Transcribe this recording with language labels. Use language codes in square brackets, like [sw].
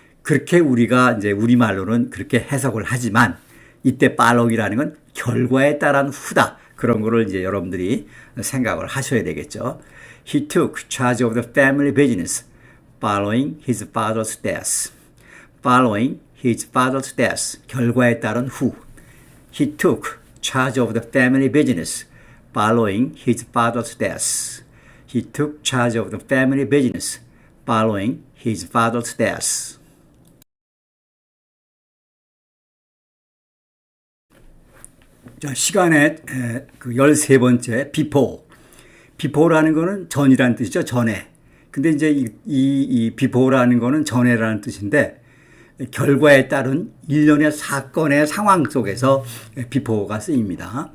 [ko] 그렇게 우리가 이제 우리말로는 그렇게 해석을 하지만 이때 follow이라는 건 결과에 따른 후다. 그런 거를 이제 여러분들이 생각을 하셔야 되겠죠. [en] He took charge of the family business following his father's death. Following his father's death. [ko] 결과에 따른 후. [en] He took charge of the family business following his father's death. He took charge of the family business following his father's death. [ko] 자, 시간의 그 13번째 before. before라는 거는 전이라는 뜻이죠. 전에. 근데 이제 이 before라는 거는 전에라는 뜻인데 결과에 따른 일련의 사건의 상황 속에서 before가 쓰입니다.